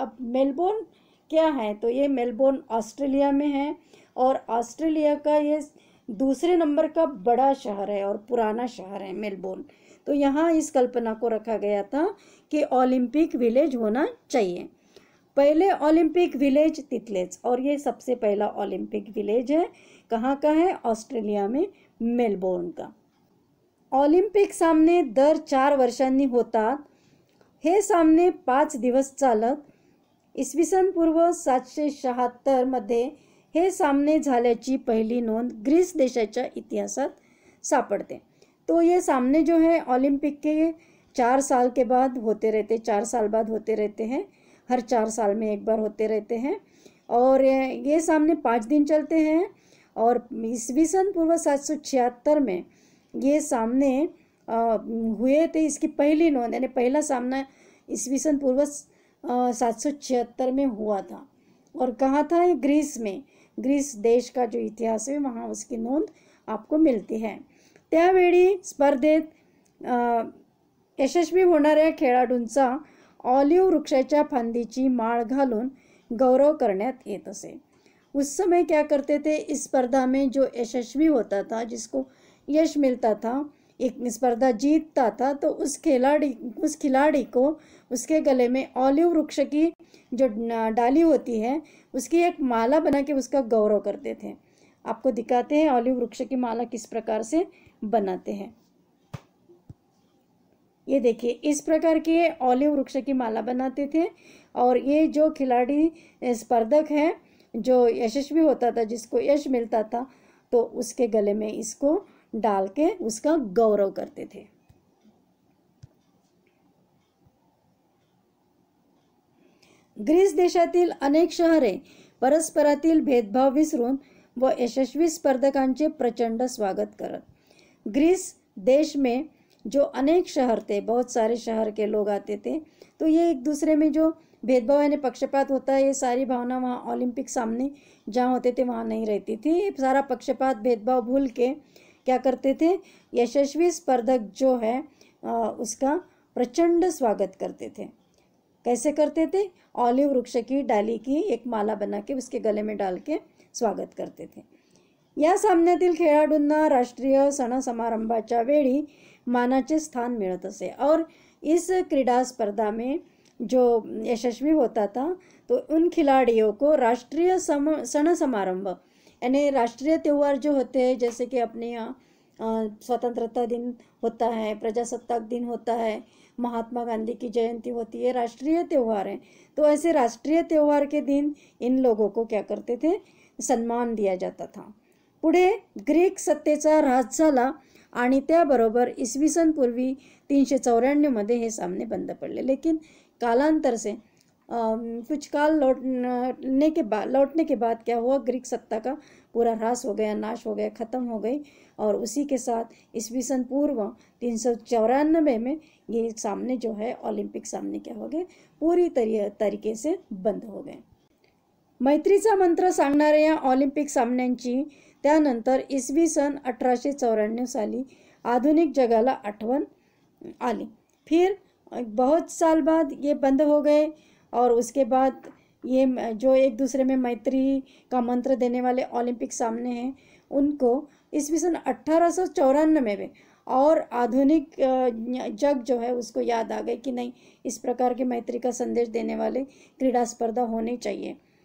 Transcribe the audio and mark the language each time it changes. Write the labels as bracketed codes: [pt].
[hi] अब मेलबोर्न क्या है, तो ये मेलबोर्न ऑस्ट्रेलिया में है और ऑस्ट्रेलिया का ये दूसरे नंबर का बड़ा शहर है और पुराना शहर है मेलबोर्न। तो यहाँ इस कल्पना को रखा गया था कि ओलंपिक विलेज होना चाहिए। पहले ओलंपिक विलेज तिथलेच, और ये सबसे पहला ओलंपिक विलेज है। कहाँ का है, ऑस्ट्रेलिया में मेलबोर्न का। [mr] ऑलिम्पिक सामने दर 4 वर्षांनी होतात। हे सामने 5 दिवस चालत। इसवी सन पूर्व 776 मध्ये हे सामने झाल्याची पहिली नोंद ग्रीस देशाच्या इतिहासात सापडते। [hi] तो ये सामने जो है ओलंपिक के 4 साल के बाद होते रहते, 4 साल बाद होते रहते हैं, हर 4 साल में एक बार होते रहते हैं। और ये सामने 5 दिन चलते हैं और ईस्वी सन पूर्व 776 में ये सामने हुए थे। इसकी पहली नोंद यानी पहला सामना ईस्वी सन पूर्व 776 में हुआ था और कहाँ था, ये ग्रीस में। ग्रीस देश का जो इतिहास है वहाँ उसकी नोंद आपको मिलती है। [mr] त्यावेळी स्पर्धेत यशस्वी होणाऱ्या खेळाडूंचा ऑलिव्ह वृक्षाच्या फांदीची माळ घालून गौरव करण्यात येत असे। [hi] उस समय क्या करते थे, इस स्पर्धा में जो यशस्वी होता था, जिसको यश मिलता था, एक स्पर्धा जीतता था, तो उस खिलाड़ी को उसके गले में ऑलिव वृक्ष की जो डाली होती है उसकी एक माला बना के उसका गौरव करते थे। आपको दिखाते हैं ऑलिव वृक्ष की माला किस प्रकार से बनाते हैं। ये देखिए, इस प्रकार के ऑलिव वृक्ष की माला बनाते थे और ये जो खिलाड़ी स्पर्धक है जो यशस्वी होता था, जिसको यश मिलता था, तो उसके गले में इसको डाल के उसका गौरव करते थे। [mr] ग्रीस देशातील अनेक शहरे परस्परातील भेदभाव विसरून व यशस्वी स्पर्धकांचे प्रचंड स्वागत करत। [hi] ग्रीस देश में जो अनेक शहर थे, बहुत सारे शहर के लोग आते थे, तो ये एक दूसरे में जो भेदभाव यानी पक्षपात होता है, ये सारी भावना वहाँ ओलंपिक सामने जहाँ होते थे वहाँ नहीं रहती थी। सारा पक्षपात भेदभाव भूल के क्या करते थे, यशस्वी स्पर्धक जो है उसका प्रचंड स्वागत करते थे। कैसे करते थे, ऑलिव वृक्ष की डाली की एक माला बना के उसके गले में डाल के स्वागत करते थे। [mr] या सामन्यातील खेळाडूंना राष्ट्रीय सण समारंभाच्या वेळी मानाचे स्थान मिलत असे। [hi] और इस क्रीडा स्पर्धा में जो यशस्वी होता था तो उन खिलाड़ियों को राष्ट्रीय सण समारंभ यानी राष्ट्रीय त्यौहार जो होते हैं, जैसे कि अपने यहाँ स्वतंत्रता दिन होता है, प्रजासत्ताक दिन होता है, महात्मा गांधी की जयंती होती है, राष्ट्रीय त्यौहार हैं। तो ऐसे राष्ट्रीय त्यौहार के दिन इन लोगों को क्या करते थे, सन्मान दिया जाता था। [mr] पुढे ग्रीक सत्तेचा ऱ्हास झाला आणि त्याबरोबर इसवी सन पूर्वी 394 मध्ये हे सामने बंद पडले। [hi] लेकिन कालांतर से कुछ काल लौटने के बाद क्या हुआ, ग्रीक सत्ता का पूरा ह्रास हो गया, नाश हो गया, ख़त्म हो गई। और उसी के साथ ईस्वी सन पूर्व 394 में ये सामने जो है ओलंपिक सामने क्या हो गए, पूरी तरीके से बंद हो गए। [mr] मैत्रीचा मंत्र सांगणाऱ्या या ऑलिम्पिक सामन्यांची त्यानंतर इसवी सन 1894 साली आधुनिक जगाला आठवण आली। [hi] फिर बहुत साल बाद ये बंद हो गए और उसके बाद ये जो एक दूसरे में मैत्री का मंत्र देने वाले ओलंपिक सामने हैं उनको ईस्वी सन 1894 में और आधुनिक जग जो है उसको याद आ गई कि नहीं, इस प्रकार के मैत्री का संदेश देने वाले क्रीडा स्पर्धा होनी चाहिए।